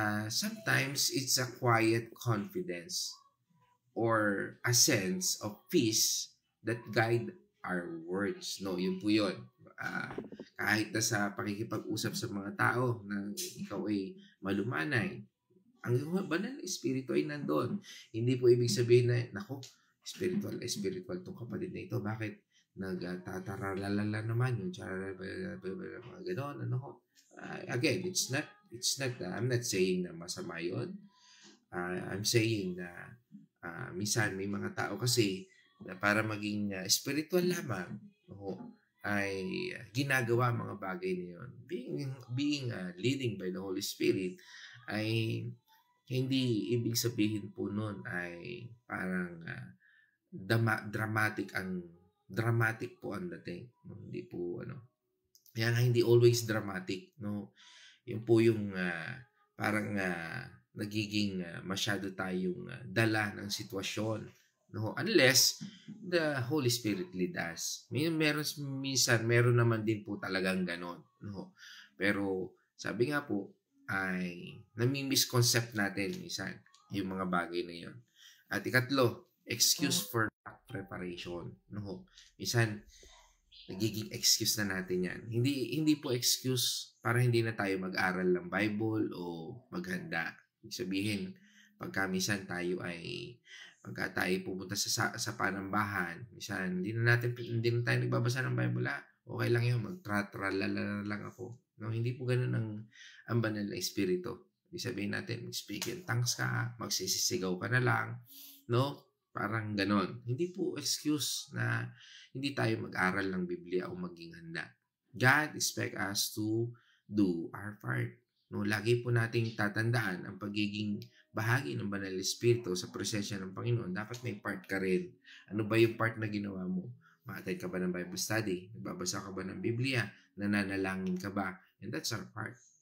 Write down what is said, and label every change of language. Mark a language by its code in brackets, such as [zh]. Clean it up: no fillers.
[en] Sometimes it's a quiet confidence or a sense of peace that guide our words, no. [tl] Yun po yun. Kahit na sa pakikipag-usap sa mga tao na ikaw ay malumanay, ang banal na espiritu ay nandun. Hindi po ibig sabihin na, nako, spiritual tong kapatid na ito. Bakit nagtataralala naman yung mga ganon, [en] Again, it's not I'm not saying [tl] na masama yun. [en] I'm saying [tl] na minsan may mga tao kasi na para maging spiritual lamang, ay ginagawa mga bagay na yun. [en] Being leading by the Holy Spirit [tl] ay hindi ibig sabihin po nun ay parang dramatic po ang dating. No? Hindi po yan hindi always dramatic, no. Yun po yung parang nagiging masyado tayong dala ng sitwasyon, no, [en] unless the Holy Spirit lead us. [tl] Meron naman din po talagang ganon, no. Pero sabi nga po ay nami-misconcept natin minsan yung mga bagay na yun. At ikatlo, [en] excuse for preparation, [tl] no. Minsan nagiging excuse na natin yan. Hindi po excuse para hindi na tayo mag-aral ng Bible o maghanda. Ibig sabihin, pagka minsan pagka tayo pupunta sa panambahan, minsan hindi na tayo nagbabasa ng Bible, okay lang yun, magtratralala lang ako. No, hindi po ganun ang banal na espiritu. Ibig sabihin natin, speak in tongues ka, magsisisigaw ka na lang, no? Parang ganon. Hindi po excuse na hindi tayo mag-aral ng Biblia o maging handa. [en] God expect us to do our part. [tl] No, lagi po nating tatandaan ang pagiging bahagi ng Banal na Espiritu sa presensya ng Panginoon. Dapat may part ka rin. Ano ba yung part na ginawa mo? Ma-attend ka ba ng Bible study? Nagbabasa ka ba ng Biblia? Nananalangin ka ba? [en] And that's our part.